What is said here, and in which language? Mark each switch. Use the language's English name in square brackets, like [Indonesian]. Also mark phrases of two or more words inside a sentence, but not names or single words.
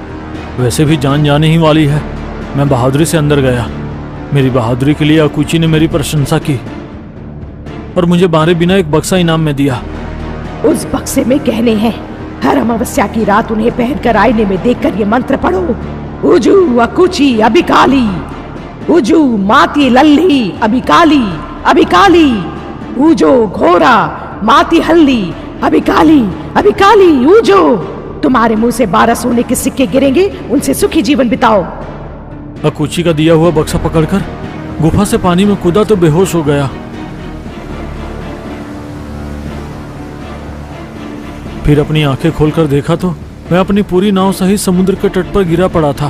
[Hindi] वैसे भी जान जाने ही वाली है। मैं बहादुरी से अंदर गया। मेरी बहादुरी के लिए अकुची ने मेरी प्रशंसा की और मुझे बारे बिना एक बक्सा इनाम में दिया। उस बक्से में गहने हैं। हर अमावस्या की रात उन्हें पहनकर आईने में देखकर ये मंत्र पढ़ो। उजू अकुची अबिकाली, उजू माती लल्ली अबिकाली अबिकाली, उजो घोरा माती हल्ली अबिकाली अबिकाली उजो। तुम्हारे मुंह से 12 सोने के सिक्के गिरेंगे, उनसे सुखी जीवन बिताओ। अकुची का दिया हुआ बक्सा पकड़कर गुफा से पानी में कूदा तो बेहोश हो गया। फिर अपनी आंखें खोलकर देखा तो मैं अपनी पूरी नाव सहित समुद्र के तट पर गिरा पड़ा था।